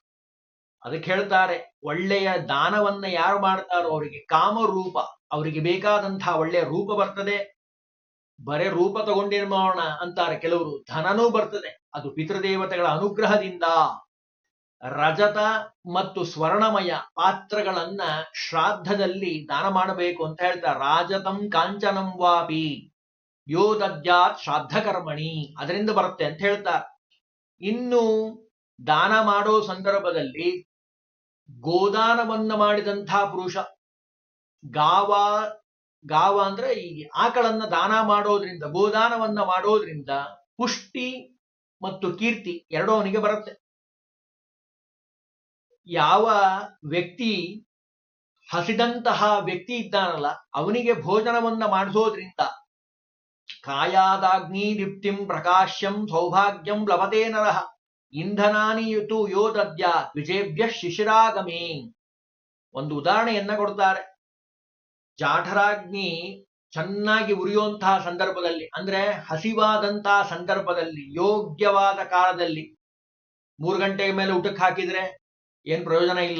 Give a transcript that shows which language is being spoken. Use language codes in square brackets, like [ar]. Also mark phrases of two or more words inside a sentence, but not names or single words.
[kn] ಅದಕ್ಕೆ ಹೇಳ್ತಾರೆ, ಒಳ್ಳೆಯ ದಾನವನ್ನ ಯಾರು ಮಾಡ್ತಾರೋ ಅವರಿಗೆ ಕಾಮರೂಪ, ಅವರಿಗೆ ಬೇಕಾದಂತಹ ಒಳ್ಳೆಯ ರೂಪ ಬರ್ತದೆ. ಬರೇ ರೂಪ ತಗೊಂಡೇನ್ ಮಾಡೋಣ ಅಂತಾರೆ ಕೆಲವರು, ಧನನೂ ಬರ್ತದೆ. ಅದು ಪಿತೃದೇವತೆಗಳ ಅನುಗ್ರಹದಿಂದ. ರಜತ ಮತ್ತು ಸ್ವರ್ಣಮಯ ಪಾತ್ರಗಳನ್ನ ಶ್ರಾದ್ದದಲ್ಲಿ ದಾನ ಮಾಡಬೇಕು ಅಂತ ಹೇಳ್ತಾರೆ. [sa] ರಾಜತಂ ಕಾಂಚನಂ ವಾಪಿ ಯೋ ದದ್ಯಾತ್ ಶ್ರಾದ್ದ ಕರ್ಮಣಿ, [kn] ಅದರಿಂದ ಬರುತ್ತೆ ಅಂತ ಹೇಳ್ತಾರೆ. ಇನ್ನು ದಾನ ಮಾಡೋ ಸಂದರ್ಭದಲ್ಲಿ ಗೋದಾನವನ್ನ ಮಾಡಿದಂತಹ ಪುರುಷ, ಗಾವ ಅಂದ್ರೆ ಈ ಆಕಳನ್ನ ದಾನ ಮಾಡೋದ್ರಿಂದ, ಗೋದಾನವನ್ನ ಮಾಡೋದ್ರಿಂದ ಪುಷ್ಟಿ ಮತ್ತು ಕೀರ್ತಿ ಎರಡೂ ಅವನಿಗೆ ಬರುತ್ತೆ. ಯಾವ ವ್ಯಕ್ತಿ ಹಸಿದಂತಹ ವ್ಯಕ್ತಿ ಇದ್ದಾನಲ್ಲ ಅವನಿಗೆ ಭೋಜನವನ್ನ ಮಾಡಿಸೋದ್ರಿಂದ [sa] ಕಾಯಾದಾಗ್ನಿ ದೀಪ್ತಿಂ ಪ್ರಕಾಶ್ಯಂ ಸೌಭಾಗ್ಯಂ ಲಭತೆ ನರಃ ಇಂಧನಾನಿ ಯುತು ಯೋ ದದ್ಯ ವಿಜೇಭ್ಯ ಶಿಶಿರಾಗಮೇ. [kn] ಒಂದು ಉದಾಹರಣೆಯನ್ನ ಕೊಡ್ತಾರೆ. ಜಾಠರಾಗ್ನಿ ಚೆನ್ನಾಗಿ ಉರಿಯುವಂತಹ ಸಂದರ್ಭದಲ್ಲಿ, ಅಂದ್ರೆ ಹಸಿವಾದಂತಹ ಸಂದರ್ಭದಲ್ಲಿ, ಯೋಗ್ಯವಾದ ಕಾಲದಲ್ಲಿ 3 ಗಂಟೆಯ ಮೇಲೆ ಊಟಕ್ಕೆ ಹಾಕಿದ್ರೆ ಏನ್ ಪ್ರಯೋಜನ ಇಲ್ಲ.